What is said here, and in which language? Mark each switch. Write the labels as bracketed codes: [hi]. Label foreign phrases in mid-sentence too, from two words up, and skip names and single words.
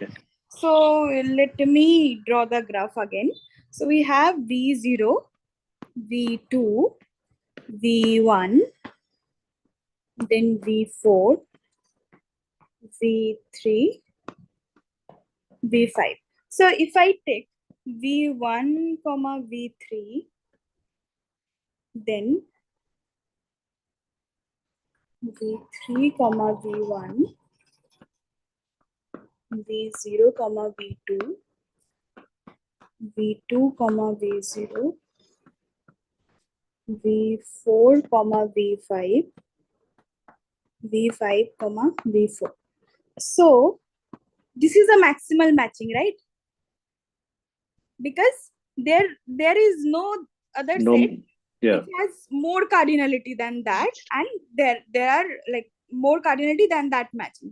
[en] So let me draw the graph again. So we have V0, V2, V1, then V4, V3, V5. So if I take V1, V3, then V3, V1, V0, V2, V2, V0, V4, V5, V5, V4. So this is a maximal matching, right? Because there is no other set which has more cardinality than that, and there are like more cardinality than that matching.